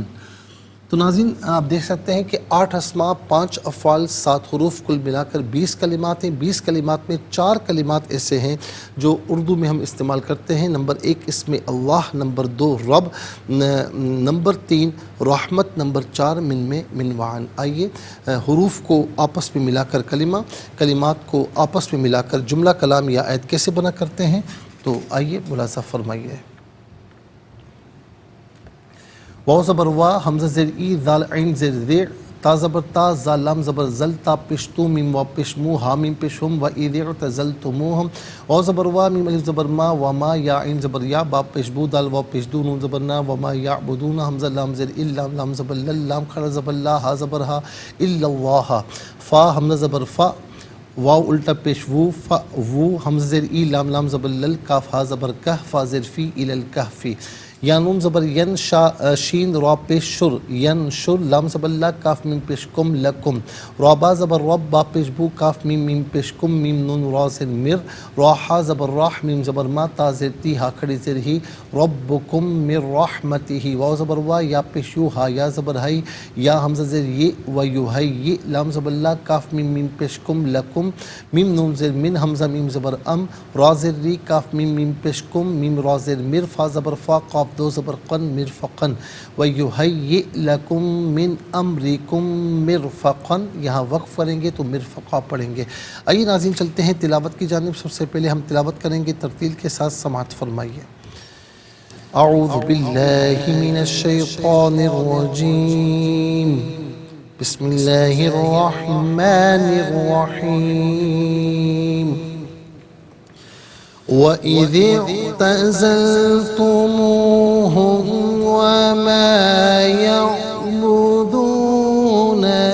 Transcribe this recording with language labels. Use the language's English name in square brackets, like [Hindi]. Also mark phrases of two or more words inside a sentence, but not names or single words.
[Urdu] تو ناظرین آپ دیکھ سکتے ہیں کہ 8 اسماء، 5 افعال، 7 حروف، کل ملا کر 20 کلمات ہیں. 20 کلمات میں 4 کلمات ایسے ہیں جو اردو میں ہم استعمال کرتے ہیں. نمبر 1 اسم اللہ، نمبر 2 رب، نمبر 3 رحمت، نمبر 4 من میں من وعن. آئیے حروف کو آپس میں ملا کر کلمہ، کلمات کو آپس میں ملا کر جملہ، کلام یا آیت کیسے بنا کرتے ہیں، تو آئیے ملاحظہ فرمائیے. واو زبر وا، حمزہ زیر ای، ذال عین زیر ذی، تا زبر تا، زال لام زبر زل، تا پیش تو، میم وا پیش مو، ہا میم پیش ہم، [Arabic] و اذ اعتزلتموہم. [Urdu] واو زبر وا، میم الف زبر ما، و ما، یا عین زبر یا، با پیش بو، دال واو پیش دو، نون زبر نا، [Arabic] و ما یعبدون، [Urdu] حمزہ لام زیر ال، لام لام زبر لل، لام کھڑا زبر لا، ہا زبر ہا، [Arabic] الا اللہ. [Urdu] فا حمزہ زبر فا، واو الٹا پیش وو، فا وو، حمزہ زیر ای، لام لام زبر لل، کاف ہا زبر کہ، فا زیر فی، [Arabic] الی الکہفی. [Urdu] یا نون زبر ین، شین را پیش شر، ین شر، لام زبر لا، کاف میم پیش کم، لکم. را با زبر رب، با پیش بو، کاف میم میم پیش کم، میم نون را زیر مر. را ہا زبر راہ، میم زبر ما، تا زیر تی، ہا کھڑی زیر ہی. [Arabic] ربکم من رحمتہ. [Urdu] واو زبر وا، یا پیش یو، ہا یا زبر ہی، یا حمزہ زیر یہ، [Arabic] و یحیی، [Urdu] لام زبر لا، کاف میم میم پیش کم، لکم. میم نون زیر من، حمزہ میم زبر ام، را زیر ری، کاف میم میم پیش کم، میم را زیر مر، فا زبر فا، قاف دو زبر قن، مرفقن. [Arabic] وَيُهَيِّئْ لَكُم مِّنْ أَمْرِكُم مِّرْفَقًا. [Urdu] یہاں وقف کریں گے تو مرفقہ پڑھیں گے. آئیے ناظرین چلتے ہیں تلاوت کی جانب. سب سے پہلے ہم تلاوت کریں گے ترتیل کے ساتھ، سماعت فرمائیے. [Arabic] اعوذ باللہ من الشیطان الرجیم، بسم اللہ الرحمن الرحیم. وَإِذِ اعْتَزَلْتُمُوهُمْ وَمَا يَعْبُدُونَ